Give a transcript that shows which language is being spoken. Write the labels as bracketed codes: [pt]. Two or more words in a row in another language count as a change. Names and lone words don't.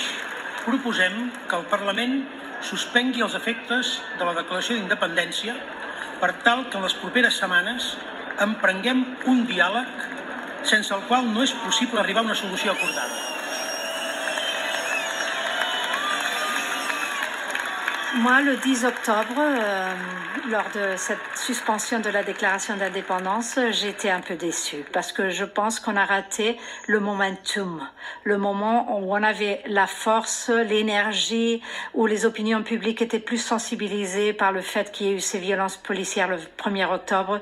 [ca] proposem que el Parlament suspengui els efectes de la declaració d'independència per tal que en les properes setmanes emprenguem un diàleg sense el qual no és possible arribar a una solució acordada. [fr] Moi, le 10 octobre, lors de cette suspension de la déclaration d'indépendance, j'étais un peu déçue parce que je pense qu'on a raté le momentum, le moment où on avait la force, l'énergie, où les opinions publiques étaient plus sensibilisées par le fait qu'il y ait eu ces violences policières le 1er octobre.